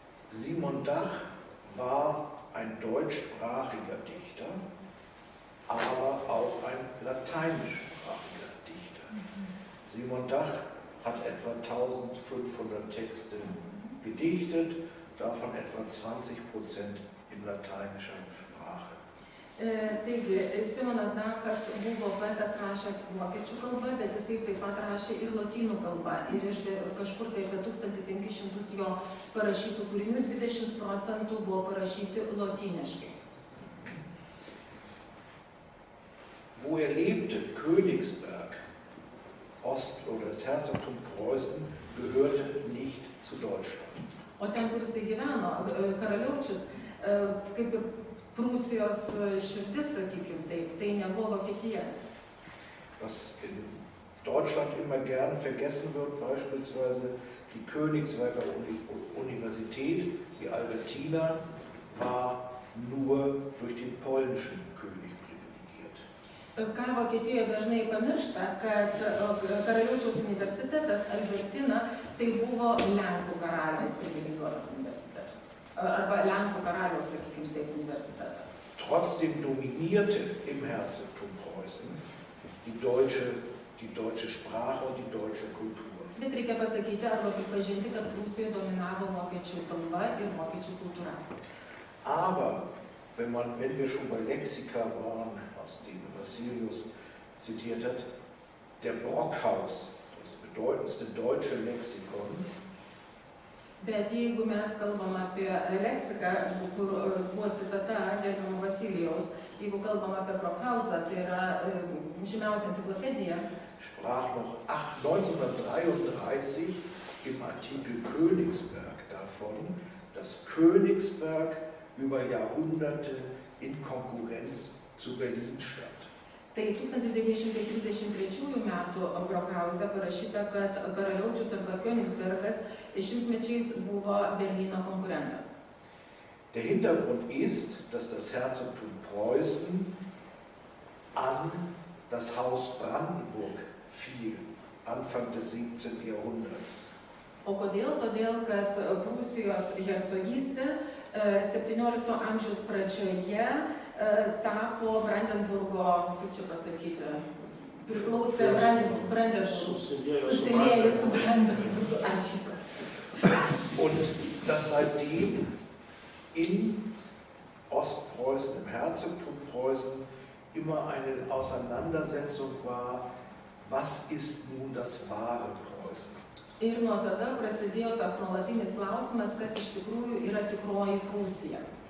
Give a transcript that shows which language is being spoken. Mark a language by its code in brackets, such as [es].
[de] Simon Dach war ein deutschsprachiger Dichter, aber auch ein lateinischsprachiger Dichter. Simon Dach hat etwa 1500 Texte gedichtet, davon etwa 20% in lateinischer Sprache. [lt] Taigi, Simonas Dachas buvo poetas rašęs vokiečių kalba, bet jisai taip pat rašė ir lotynų kalba. Ir kažkur tai apie 1500 jo parašytų kūrinių 20% buvo parašyti lotyniškai. [de] Wo lebte, Königsberg, oder das Herzogtum Preußen, gehörte nicht zu Deutschland. [lt] O ten, kur jisai gyveno, karaliaučius, kaip ir Prūsijos širdis, sakykim, tai nebuvo Vokietija. [de] Was in Deutschland immer gern vergessen wird, beispielsweise die Königsberger Universität, die Albertina, war nur durch den polnischen König privilegiert. [lt] Ką Vokietijoje dažnai pamiršta, kad Karaliaučiaus universitetas Albertina tai buvo Lenkų karaliaus privilegijuotas universitetas. Arba Lenkų karaliaus, sakykime taip, universitetas. [de] Trotzdem dominierte im Herzogtum Preußen die deutsche Sprache und die deutsche Kultur. [lt] Bet reikia pasakyti arba pripažinti, kad Prūsijoje dominavo vokiečių kalba ir vokiečių kultūra. [de] Aber wenn wir schon bei Lexika waren, aus dem Vasilius zitiert hat, der Brockhaus, das bedeutendste deutsche Lexikon, [lt] Bet jeigu mes kalbam apie leksiką, kur buvo citata gerbiamo Vasilijaus, jeigu kalbam apie Brockhausą, tai yra žymiausia enciklopedija, [de] sprach noch 1933 im Artikel Königsberg davon, dass Königsberg über Jahrhunderte in Konkurrenz zu Berlin stand. [lt] Tai 1933 metų Brockhause parašyta, kad Karaliaučius arba Königsbergas šimtmečiais buvo Berlyno konkurentas. [de] Der Hintergrund ist, dass das Herzogtum Preußen an das Haus Brandenburg fiel, Anfang des 17. Jahrhunderts. [lt] O kodėl? Todėl, kad Prūsijos hercogystė 17 amžiaus pradžioje tapo Brandenburgo, kaip čia pasakyti, priklausė susiliejo su Brandenburgu. Ačiū. [de] Und dass seitdem in Ostpreußen, im Herzogtum Preußen, immer eine Auseinandersetzung war, was ist nun das wahre Preußen? [lt] Ir nuo tada prasidėjo tas nuolatinis klausimas, kas iš tikrųjų yra tikroji Prūsija.